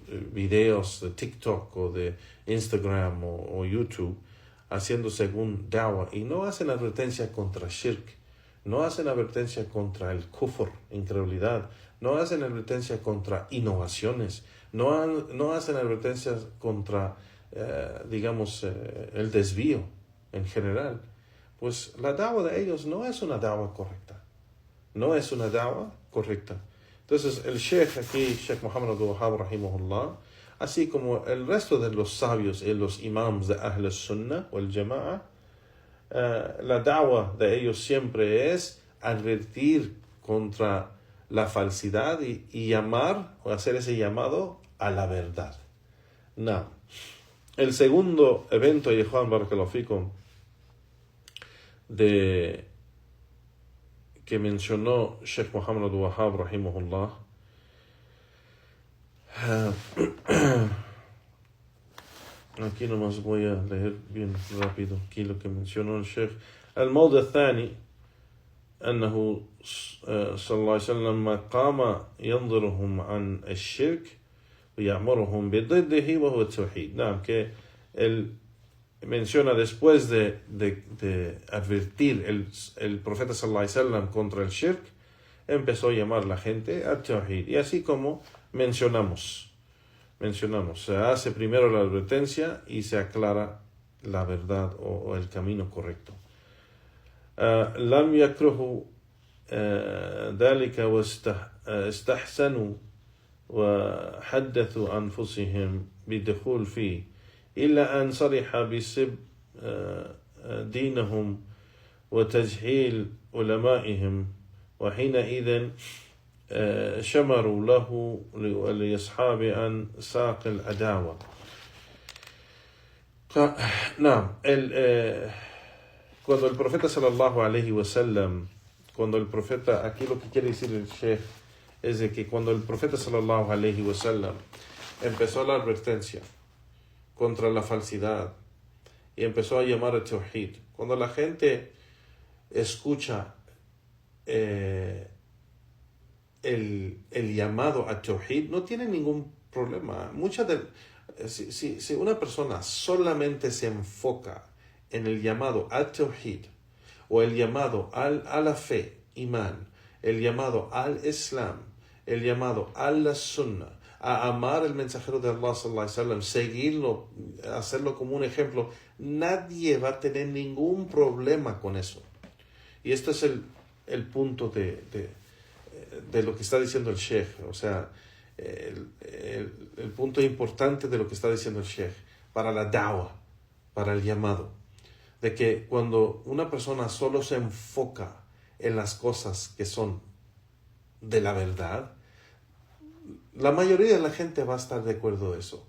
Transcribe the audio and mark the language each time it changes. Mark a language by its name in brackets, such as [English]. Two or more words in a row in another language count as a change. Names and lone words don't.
[Spanish] los videos de TikTok o de Instagram o YouTube haciendo según da'wah, y no hacen advertencia contra shirk, no hacen advertencia contra el kufr, incredulidad, no hacen advertencia contra innovaciones, no hacen advertencias contra, el desvío en general, pues la da'wah de ellos no es una da'wah correcta. No es una da'wah correcta. Entonces el Sheikh Muhammad Abdul Wahhab rahimahullah, así como el resto de los sabios y los imams de [Arabic] أهل السنة [Spanish] o el Jama'a, la da'wah de ellos siempre es advertir contra la falsidad y llamar o hacer ese llamado a la verdad. No. El segundo evento, Yehuan [Arabic] بارك الله فيكم, [Spanish] que mencionó Sheikh Muhammad Abdul Wahhab rahimahullah, aquí nomás voy a leer bien rápido aquí lo que mencionó el Sheikh. [Arabic] الموضع الثاني أنه صلى الله عليه وسلم قام ينظرهم عن الشرك ويأمرهم بضده وهو التوحيد. نعم, [Spanish] que él menciona después de advertir el profeta [Arabic] صلى الله عليه وسلم [Spanish] contra el shirk, empezó a llamar a la gente al tawhid. Y así como mencionamos, se hace primero la advertencia y se aclara la verdad o el camino correcto. [Arabic] لم يكرهوا ذلك واستحسنوا وحدثوا أنفسهم بالدخول فيه إلا أن صرح بسب دينهم وتجهيل علمائهم وحينئذ شمروا له ولأصحاب عن ساق العداوة. نعم, [Spanish] cuando el profeta [Arabic] صلى الله عليه وسلم, [Spanish] aquí lo que quiere decir el Sheikh es de que cuando el profeta [Arabic] صلى الله عليه وسلم [Spanish] empezó la advertencia contra la falsidad y empezó a llamar a tawhid, cuando la gente escucha el llamado a tawhid, no tiene ningún problema. Si una persona solamente se enfoca en el llamado al tawhid o el llamado a la fe, imán, el llamado al islam, el llamado a la sunnah, a amar el mensajero de Allah [Arabic] صلى الله عليه وسلم, [Spanish] seguirlo, hacerlo como un ejemplo, nadie va a tener ningún problema con eso. Y este es el punto de lo que está diciendo el Sheikh, o sea, el punto importante de lo que está diciendo el Sheikh para la da'wah, para el llamado, de que cuando una persona solo se enfoca en las cosas que son de la verdad, la mayoría de la gente va a estar de acuerdo de eso.